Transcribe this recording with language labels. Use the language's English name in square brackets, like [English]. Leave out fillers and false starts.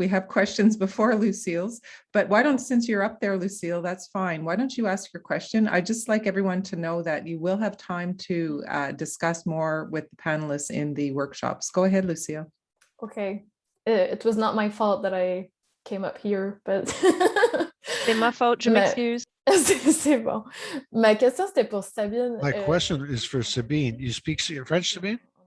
[English] We have questions before Lucille's, but why don't, since you're up there, Lucille, that's fine. Why don't you ask your question? I'd just like everyone to know that you will have time to discuss more with the panelists in the workshops. Go ahead, Lucille. Okay, it was not my fault that I came up here, but... [French] C'est ma faute, je m'excuse. C'est bon. Ma question, c'était pour Sabine. [English] My question is for Sabine. You speak French, Sabine?